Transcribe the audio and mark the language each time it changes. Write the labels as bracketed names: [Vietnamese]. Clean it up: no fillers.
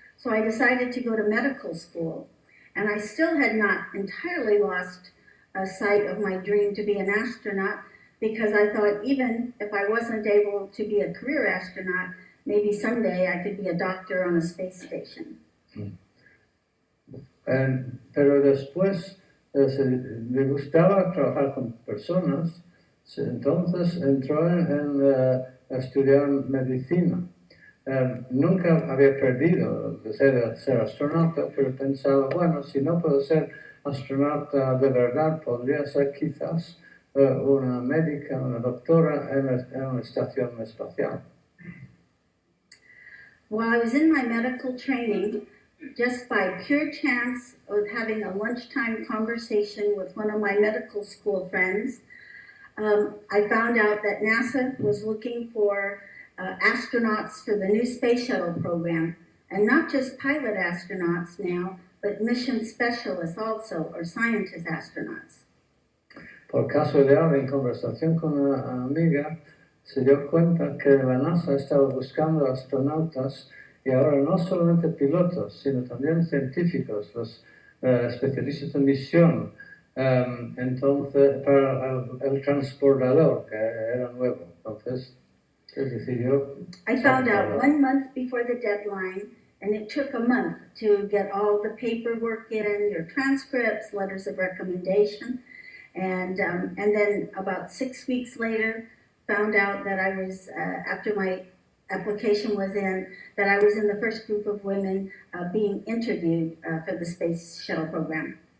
[English] So I decided to go to medical school. And I still had not entirely lost sight of my dream to be an astronaut, because I thought even if I wasn't able to be a career astronaut, maybe someday I could be a doctor on a space station. [Spanish] Pero después le gustaba trabajar con personas. Entonces entró a estudiar medicina. Nunca había perdido el deseo de ser astronauta, pero pensaba, bueno, si no puedo ser astronauta de verdad, podría ser quizás una médica, una doctora en una estación espacial. [English] While I was in my medical training, just by pure chance of having a lunchtime conversation with one of my medical school friends, I found out that NASA was looking for astronauts for the new space shuttle program, and not just pilot astronauts now, but mission specialists also, or scientist astronauts. [Spanish] Por casualidad, en conversación con una amiga, se dio cuenta que la NASA estaba buscando astronautas y ahora no solamente pilotos, sino también científicos, los especialistas en misión, entonces para el transportador, que era nuevo. Entonces, se decidió. [English] I found out 1 month before the deadline, and it took a month to get all the paperwork in, your transcripts, letters of recommendation, and then about 6 weeks later, found out that I was, after my application was in, that I was in the first group of women being interviewed for the space shuttle program.